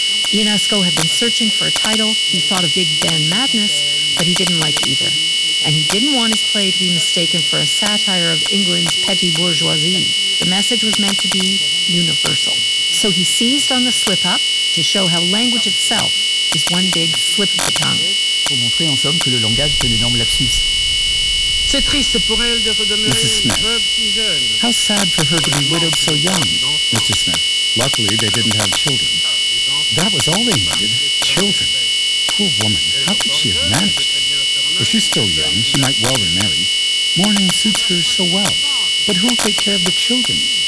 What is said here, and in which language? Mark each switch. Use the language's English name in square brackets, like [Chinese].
[English] Ionesco had been searching for a title. He thought of Big Ben Madness, but he didn't like either. And he didn't want his play to be mistaken for a satire of England's petty bourgeoisie. The message was meant to be universal. So he seized on the slip-up to show how language itself is one big slip of the tongue. [French] Pour montrer en somme que le langage est un énorme lapsus. C'est triste pour elle de redemeurer veuve si jeune. [English] How sad for her to be widowed so young, Mr. Smith. Luckily, they didn't have children. That was all they needed, children. Poor woman, how could she have managed? If she's still young, she might well remarry. Mourning suits her so well. But who'll take care of the children?